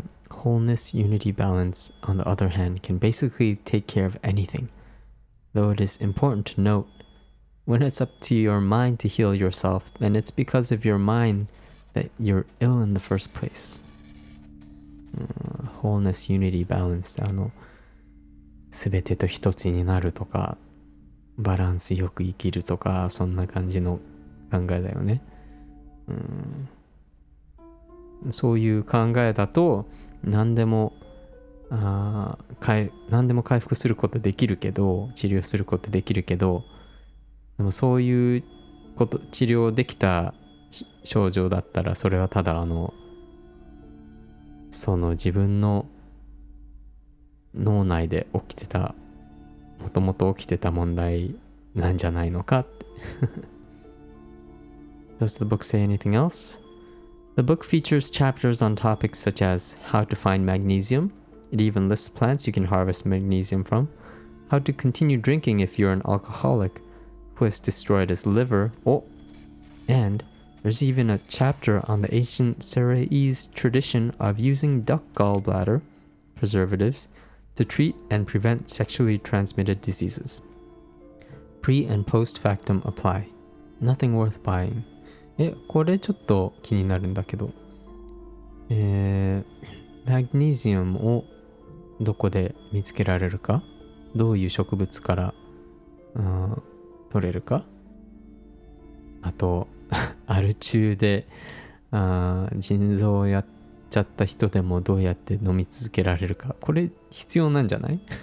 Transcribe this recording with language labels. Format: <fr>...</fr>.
<en>Wholeness, unity, balance, on the other hand, can basically take care of anything. Though it is important to note, when it's up to your mind to heal yourself, then it's because of your mind that you're ill in the first place. Wholeness, unity, balance</en> <ja>ってすべてと一つになるとか、バランスよく生きるとか、そんな感じの考えだよね。そういう考えだと何でも回復することできるけど、治療することできるけど、でもそういうこと治療できた症状だったら、それはただその自分の脳内で起きてた、もともと起きてた問題なんじゃないのかって。</ja> <en>Does the book say anything else? The book features chapters on topics such as how to find magnesium. It even lists plants you can harvest magnesium from. How to continue drinking if you're an alcoholic who has destroyed his liver. Oh, and there's even a chapter on the ancient Ceres tradition of using duck gallbladder preservatives to treat and prevent sexually transmitted diseases. Pre and post factum apply. Nothing worth buying.</en> <ja>これちょっと気になるんだけど、マグネシウムをどこで見つけられるか、どういう植物から、取れるか、あとアル中で腎臓をやっちゃった人でもどうやって飲み続けられるか、これ必要なんじゃない？</ja>